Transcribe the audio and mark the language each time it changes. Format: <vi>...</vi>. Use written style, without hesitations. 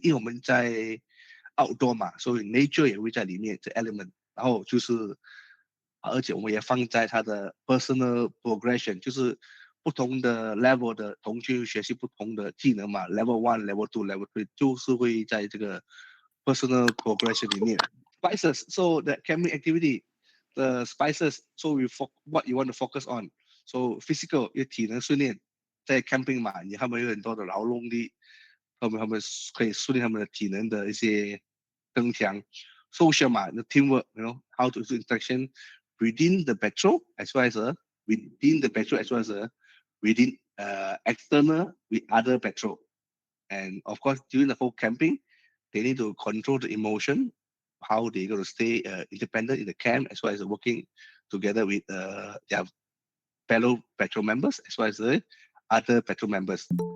<zh>因为我们在 outdoor 嘛，所以 nature 也会在里面这 element。然后就是，而且我们也放在他的 personal progression，就是不同的 level 的同学学习不同的技能嘛，level 1、level 2、level 3，就是会在这个 personal progression 里面。</zh> <en>Spices，so the camping activity。The spices, so what you want to focus on.</en> <zh>So physical 有体能训练，在 camping 嘛，他们有很多的劳动力，他们可以训练他们的体能的一些增强。</zh> <en>Social 嘛，the teamwork，you know how to do interaction within the petrol as well as within the petrol as well as within external with other petrol. And of course, during the whole camping, they need to control the emotion, how they're going to stay independent in the camp, as well as working together with their fellow petrol members, as well as the other petrol members.</en>